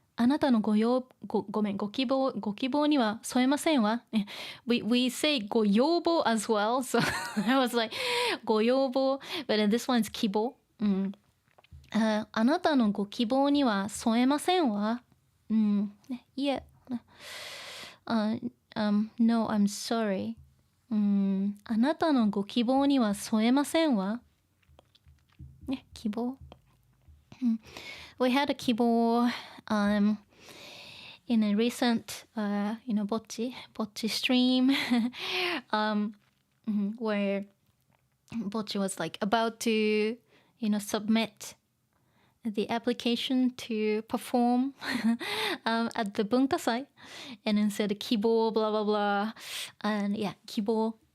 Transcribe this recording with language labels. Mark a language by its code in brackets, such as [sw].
[ja] あなたのご希望には添えませんわ。 [en] We say [ja] ご要望 as well. [en] So I was like ご要望 but this one's 希望。 [ja] あなたのご希望には添えませんわ。いえ。 [en] No, I'm sorry. [ja] あなたのご希望には添えませんわ。ね、希望。 [en] We had a 希望in a recent, you know, bocce stream, where bocce was like about to, you know, submit the application to perform at the Bunkasai, and then said 希望, blah blah blah, and yeah, 希望.